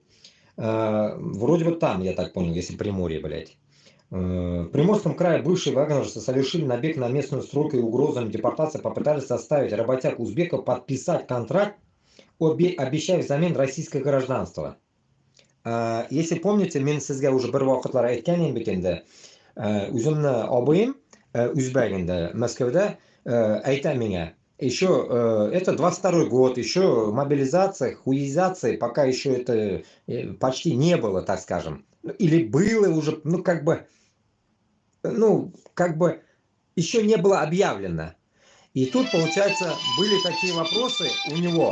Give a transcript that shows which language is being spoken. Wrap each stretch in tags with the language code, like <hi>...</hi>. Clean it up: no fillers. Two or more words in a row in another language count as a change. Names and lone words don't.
<ru>Вроде бы там, я так понял, если Приморье, блядь. В Приморском крае бывшие вагнеровцы совершили набег на местную стройку и угрозами депортации попытались заставить работяг узбеков подписать контракт, обещая взамен российское гражданство. Если помните,</ru> <uz>men sizga уже bir vaqtlar aytgan edim ekanda, o'zimni obim Узбек endi Moskvada aytadi menga,</uz> <ru>еще это 22 год, еще мобилизация, хуизация, пока еще это почти не было, так скажем, или было уже, как бы еще не было объявлено. И тут, получается, были такие вопросы у него.</ru>